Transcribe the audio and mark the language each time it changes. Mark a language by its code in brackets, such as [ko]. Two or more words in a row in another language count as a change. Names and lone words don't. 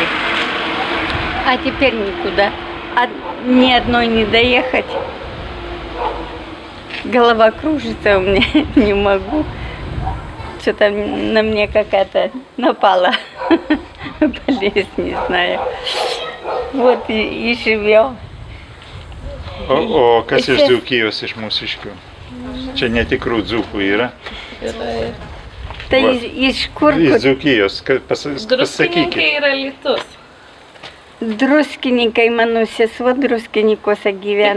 [ru] А теперь никуда. Ни одной не доехать. Голова кружится у меня, не могу. Что-то на мне какая-то напала болезнь, не знаю. Вот и живем. [lt] O kas iš Dzūkijos, iš mūsiškių? Čia netikrų dzūkų yra? Tai iš kur? Iš Dzūkijos, pasakykit. Druskininkai yra Alytus. Druskininkai, mano sesuo druskininkuose gyvena.